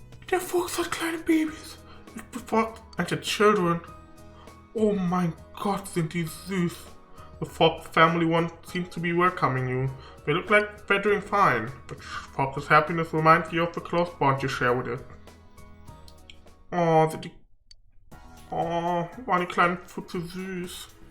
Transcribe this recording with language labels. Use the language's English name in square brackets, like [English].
[German] Der Fuchs hat kleine Babys. Ich bevorzuge children. Oh mein Gott, sind die süß. [English] The fox family one seems to be welcoming you. They look like they're doing fine. The fox's happiness reminds you of the close bond you share with it. [German] Oh, sind die... Oh, waren die kleinen Füchse süß.